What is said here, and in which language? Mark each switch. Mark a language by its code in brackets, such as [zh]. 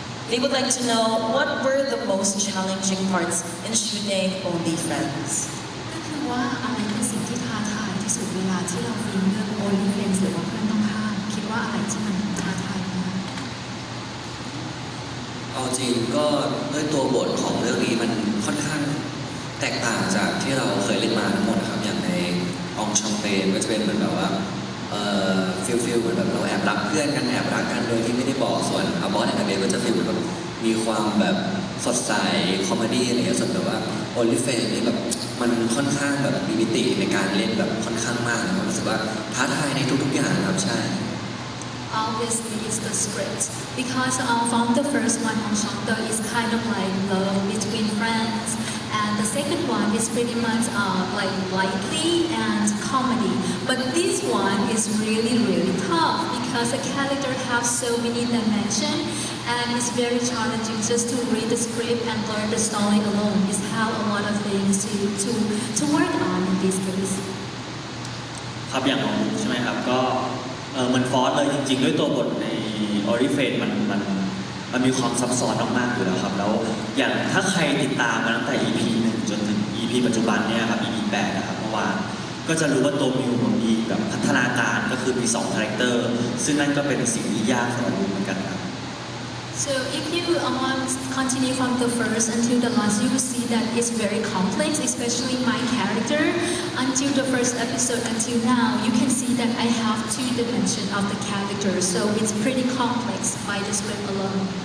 [en] They would like to know what were the most challenging parts in shooting Only Friends. [th] ก็คือว่าอะไรคือสิ่งที่ท้าทายที่สุดเวลาที่เราฟิล์มเรื่อง Only Friends หรือว่าเพื่อนต้องห้ามคิดว่าอะไรที่มันท้าทายมาก เอาจริงก็ด้วยตัวบทของเรื่องนี้มันค่อนข้างแตกต่างจากที่เราเคยเล่นมาทั้งหมดนะครับอย่างในองชองเตนก็จะเป็นเหมือนแบบว่าฟิลเหมือนแบบเราแอบรักเพื่อนกันแอบรักกันโดยที่ไม่ได้บอกส่วนอาบอสแอนด์เบลก็จะฟิลเหมือนแบบมีความแบบสดใสคอมเมดี้อะไรอย่างเงี้ยส่วนแบบว่าโอลิเฟนนี่แบบมันค่อนข้างแบบมีมิติในการเล่นแบบค่อนข้างมากนะครับรู้สึกว่าท้าทายในทุกๆอย่างครับใช่ [en] Obviously, it's the script because from the first one on Shangda is kind of like love between friends, and the second one is pretty much like lightly and comedy. But this one is really tough because the character have so many dimensions, and it's very challenging just to read the script and learn the story alone. It's have a lot of things to work on in this case. [th] ครับอย่างของผมใช่ไหมครับก็มันฟอสเลยจริงๆด้วยตัวบทในออริเฟนมันมีความซับซ้อนมากๆอยู่แล้วครับแล้วอย่างถ้าใครติดตามมาตั้งแต่ EP 1 จนถึง EP ปัจจุบันเนี่ยครับ EP 8นะครับเมื่อวานก็จะรู้ว่าตัวมิวมันมีแบบพัฒนาการก็คือมี2คาแรคเตอร์ซึ่งนั่นก็เป็นสิ่งที่ยากสำหรับมิวเหมือนกันครับ [en] So if you continue from the first until the last, you will see that it's very complex, especially my character. Until the first episode until now, you can see that I have 2 dimensions of the character, so it's pretty complex by the script alone.